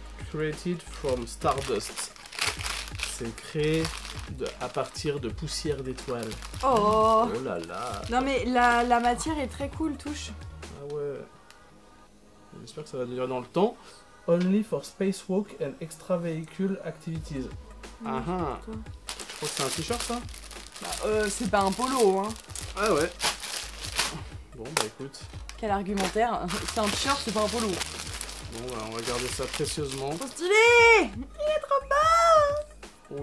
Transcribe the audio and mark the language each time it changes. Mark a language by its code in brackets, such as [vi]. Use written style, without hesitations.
[en] Created from Stardust. [fr] C'est créé à partir de poussière d'étoiles. Oh. Oh là là. Non mais la matière est très cool, touche. Ah ouais. J'espère que ça va durer dans le temps. [en] Only for spacewalk and extra vehicle activities. Ah ah. [fr] Je crois que c'est un t-shirt ça? Bah, c'est pas un polo, hein. Ah ouais. Bon bah écoute. Quel argumentaire. C'est un t-shirt, c'est pas un polo. Bon bah on va garder ça précieusement. Trop stylé. Il est trop beau.